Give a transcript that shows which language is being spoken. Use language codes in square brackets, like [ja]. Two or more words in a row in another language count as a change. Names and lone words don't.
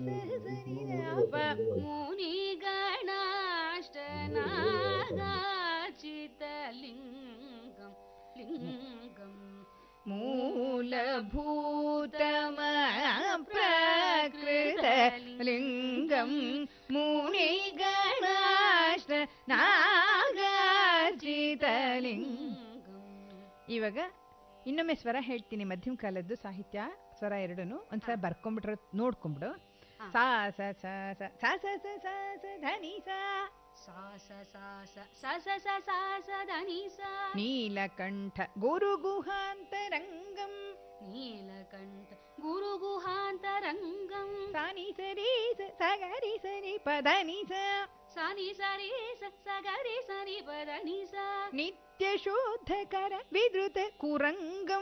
[sa] ಮುನಿಗಣಾಷ್ಟ ನಾಗಾಚಿತಲಿಂಗಂ ಲಿಂಗಂ ಮೂಲಭೂತಮ ಪ್ರಕೃತ ಲಿಂಗಂ ಮುನಿಗಣಾಷ್ಟ ನಾಗಾಚಿತಲಿಂಗಂ. [kn] ಇವಾಗ ಇನ್ನೊಮ್ಮೆ ಸ್ವರ ಹೇಳ್ತೀನಿ, ಮಧ್ಯಮ ಕಾಲದ್ದು ಸಾಹಿತ್ಯ ಸ್ವರ ಎರಡೂ ಒಂದ್ಸಲ ಬರ್ಕೊಂಡ್ಬಿಟ್ರೆ ನೋಡ್ಕೊಂಡ್ಬಿಡು. ಸಾ ಸ ಸ ಸ ಸ ಸ ಸ ಸ ಸ ಧನಿ ಸ ಸಾ ಸ ಸಾ ಸ ಸ ಸ ಸ ಸಾ ಸ ಧನಿ ಸ [sa] ನೀಲಕಂಠ ಗುರುಗುಹಾಂತರಂಗಂ ನೀಲಕಂಠ ಗುರುಗುಹಾಂತರಂಗಂ ಸಾನಿ ಸರಿ ಸಗರಿ ಸರಿ ಪದನಿ ಸ ಸಾನಿ ಸರಿ ಸಗರಿ ಸರಿ ಪದನಿ ಸ ನಿತ್ಯ ಶೋಧಕರ ವಿಧೃತ ಕುರಂಗಂ